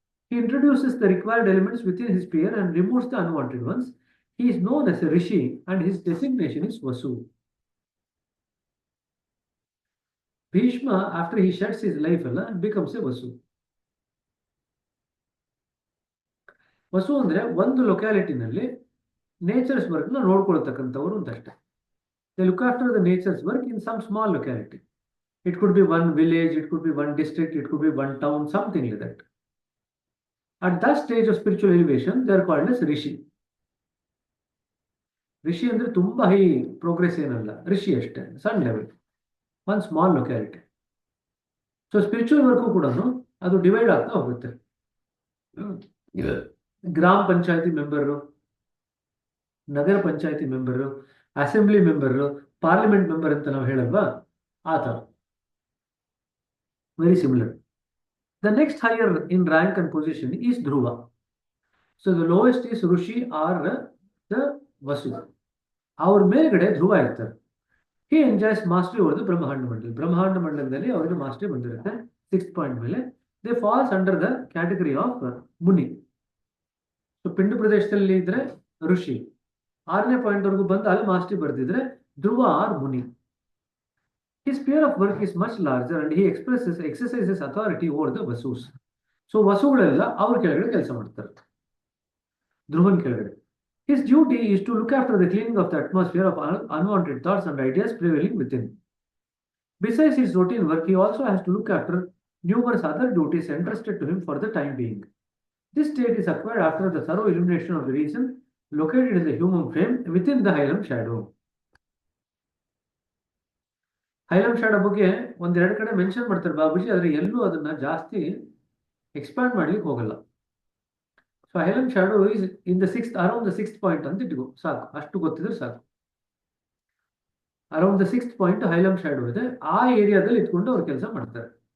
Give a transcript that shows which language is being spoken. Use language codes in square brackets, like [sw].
[en] He introduces the required elements within his sphere and removes the unwanted ones. He is known as a rishi and his designation is Vasu. Bhishma, after he sheds his life, becomes a Vasu. [kn] Vasu ಅಂದ್ರೆ ಒಂದು ಲೊಕ್ಯಾಲಿಟಿನಲ್ಲಿ nature's work ನ ನೋಡ್ಕೊಳ್ತಕ್ಕಂಥವ್ರು ಅಂತಷ್ಟೇ. [en] They look after the nature's work in some small locality. It could be one village, it could be one district, it could be one town, something like that. At that stage of spiritual elevation, they are called as rishi. [kn] Rishi ಅಂದ್ರೆ ತುಂಬಾ high progress ಏನಲ್ಲ, ರಿಷಿ ಅಷ್ಟೇ, ಸಣ್ಣ level, [en] one small locality. So spiritual work [kn] ಕೂಡ ಅದು divide ಆಗ್ತಾ ಹೋಗುತ್ತೆ. ಗ್ರಾಮ ಪಂಚಾಯತಿ ಮೆಂಬರು, ನಗರ ಪಂಚಾಯತಿ member, assembly member, parliament member ಅಂತ ನಾವು ಹೇಳಲ್ವಾ, ಆ ಥರ. [en] Very similar. The next higher in rank and position is Dhruva. So the lowest is Rishi or the Vasu. Our [kn] ಮೇಲ್ಗಡೆ ಧ್ರುವ ಇರ್ತಾರೆ. [en] He enjoys mastery over the Brahmanda Mandal. [kn] Brahmanda Mandalದಲ್ಲಿ ಅವರಿಗೆ mastery ಬಂದಿರುತ್ತೆ 6th point ಮೇಲೆ. [en] They falls under the category of Muni. [kn] So ಪಿಂಡ ಪ್ರದೇಶದಲ್ಲಿ ಇದ್ರೆ ಋಷಿ, 6ನೇ point ವರೆಗೂ ಬಂದು ಅಲ್ಲಿ mastery ಬರ್ದಿದ್ರೆ Dhruva R Muni. [en] His sphere of work is much larger and he exercises authority over the Vasus. [kn] So ವಸುಗಳೆಲ್ಲ ಅವ್ರ ಕೆಳಗಡೆ ಕೆಲಸ ಮಾಡ್ತಾರೆ, ಧ್ರುವನ್ ಕೆಳಗಡೆ. [en] His duty is to look after the cleaning of the atmosphere of unwanted thoughts and ideas prevailing within. Besides his routine work, he also has to look after numerous other duties entrusted to him for the time being. This state is acquired after the thorough illumination of the reason located in the human frame within the Hylam shadow. [kn] Hylam shadow ಬಗ್ಗೆ ಒಂದೆರಡು ಕಡೆ mention ಮಾಡ್ತಾರೆ ಬಾಬುಜಿ, ಆದ್ರೆ ಎಲ್ಲೂ ಅದನ್ನ ಜಾಸ್ತಿ expand ಮಾಡ್ಲಿಕ್ಕೆ ಹೋಗಲ್ಲ. [en] so hilum shadow is in the 6th, around the 6th point [kn] ಅಂತ ಇಟ್ಕೋ ಸಾಕು, ಅಷ್ಟು ಗೊತ್ತಿದ್ರೆ ಸಾಕು. [en] around the 6th point hilum shadow [kn] ಇದೆ, ಆ ಏರಿಯಾದಲ್ಲಿ ಇಟ್ಕೊಂಡು ಅವ್ರು ಕೆಲಸ ಮಾಡ್ತಾರೆ.